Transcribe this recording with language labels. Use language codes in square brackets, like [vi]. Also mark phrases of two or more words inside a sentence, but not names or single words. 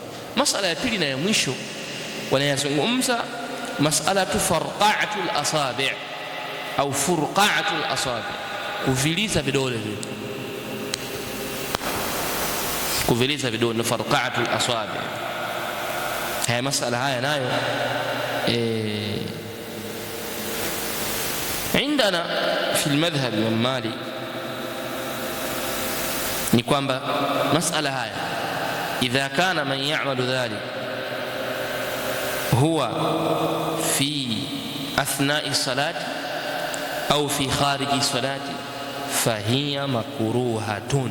[sw] Masala ya pili na ya mwisho wanayazungumza [ar] مسألة فرقعة الأصابع' [sw] au [ar] فرقعة الأصابع', [sw] kuviliza vidole vile, kuviliza vidole, [ar] فرقعة الأصابع'. [sw] Haya masala haya nayo [ar] عندنا في المذهب الإمام مالك [sw] ni kwamba masala haya [ar] إذا كان من يعمل ذلك هو في أثناء الصلاة أو في خارج الصلاة فهي مكروهة.